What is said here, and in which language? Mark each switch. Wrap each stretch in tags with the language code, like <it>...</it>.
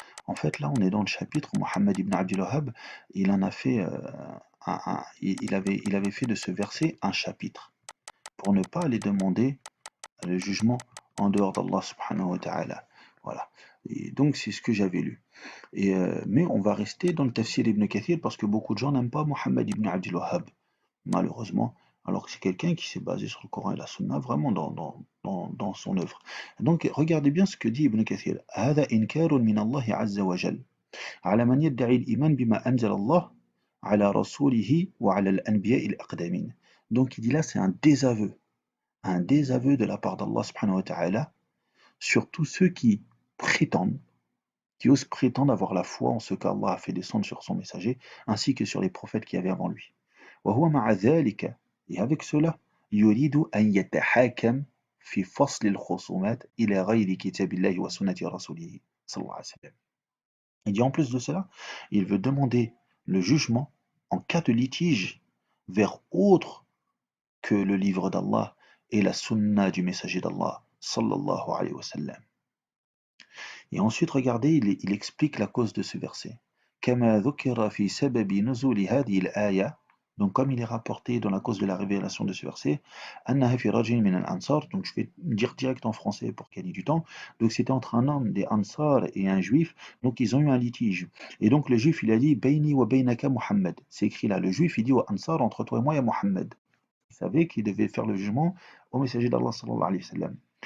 <fr>En fait, là, on est dans le chapitre où Mohammed ibn Abdul Wahhab, il en a fait, il avait fait de ce verset un chapitre pour ne pas aller demander le jugement en dehors d'Allah subhanahu wa ta'ala. Voilà. Et donc c'est ce que j'avais lu. Et, mais on va rester dans le tafsir ibn Kathir parce que beaucoup de gens n'aiment pas Mohammed ibn Abdul Wahhab, malheureusement, alors que c'est quelqu'un qui s'est basé sur le Coran et la Sunna vraiment dans son œuvre. Donc regardez bien ce que dit Ibn Kathir.</fr> <ar>هذا إنكار من الله عز وجل على من يدعي الإيمان بما أنزل الله على رسوله وعلى الأنبياء الأقدمين.</ar> <fr>Donc il dit là c'est un désaveu de la part d'Allah subhanahu wa ta'ala sur tous ceux qui prétendent qui ose prétendre avoir la foi en ce qu'Allah a fait descendre sur son messager, ainsi que sur les prophètes qui avaient avant lui.</fr> <ar>وهو مع ذلك</ar> <fr>Et avec cela,</fr> <ar>يريد أن يتحاكم في فصل الخصومات إلى غير كتاب الله وسنة رسوله صلى الله عليه وسلم.</ar> <fr>Il dit en plus de cela, il veut demander le jugement en cas de litige vers autre que le livre d'Allah et la sunna du messager d'Allah sallallahu alayhi wa sallam. Et ensuite, regardez, il explique la cause de ce verset.</fr> <ar>كما ذكر في سبب نزول هذه الآية.</ar> <fr>Donc, comme il est rapporté dans la cause de la révélation de ce verset,</fr> <ar>أنها في رجل من الأنصار.</ar> <fr>Donc, je vais dire direct en français pour gagner du temps. Donc, c'était entre un homme des Ansar et un juif. Donc, ils ont eu un litige. Et donc, le juif, il a dit</fr> <ar>بيني وبينك محمد.</ar> <fr>C'est écrit là. Le juif, il dit aux Ansar, entre toi et moi, il y a Mohammed. Il savait qu'il devait faire le jugement au messager d'Allah sallallahu alayhi wa sallam.</fr>